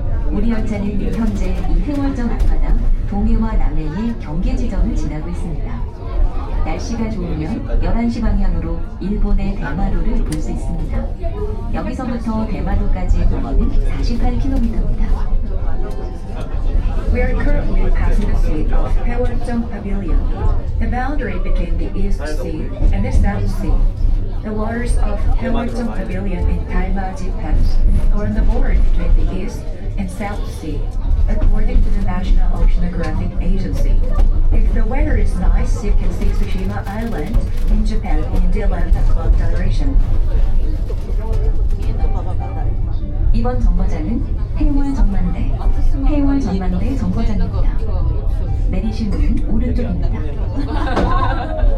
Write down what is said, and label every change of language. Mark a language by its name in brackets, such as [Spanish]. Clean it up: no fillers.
[Korean] 우리 열차는 현재 이 해월적 앞바다 동해와 남해의 경계 지점을 지나고 있습니다. 날씨가 좋으면 11시 방향으로 일본의 대마도를 볼 수 있습니다. 여기서부터 대마도까지의 거리는 48km입니다. [English] We are currently passing the sea of Haewol Pavilion, the boundary between the East Sea and the South Sea. The waters of Haewol Pavilion in Dalmaji Pass are on the border between the East and South Sea, according to the National Oceanographic Agency. If the weather is nice, you can see Tsushima Island in Japan in the 11 o'clock direction. [Korean] 이번 정거장은 해월 전망대 정거장입니다. 내리실 문은 오른쪽입니다.